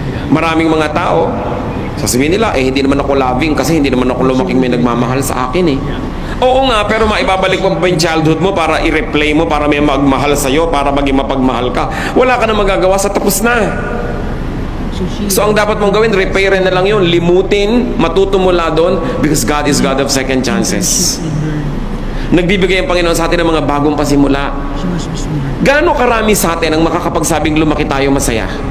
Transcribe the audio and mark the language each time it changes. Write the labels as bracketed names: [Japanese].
[Filipino] Maraming mga tao, sasabihin nila, hindi naman ako loving kasi hindi naman ako lumaking may nagmamahal sa akin eh. Oo nga, pero maibabalik mo pa yung childhood mo para i-replay mo, para may magmahal sa'yo, para maging mapagmahal ka. Wala ka na magagawa sa tapos na. So ang dapat mong gawin, repairin na lang yun. Limutin, matuto mula doon [English] because God is God of second chances. [Filipino] Nagbibigay ang Panginoon sa atin ng mga bagong pasimula. Gaano karami sa atin ang makakapagsabing lumaki tayo masaya?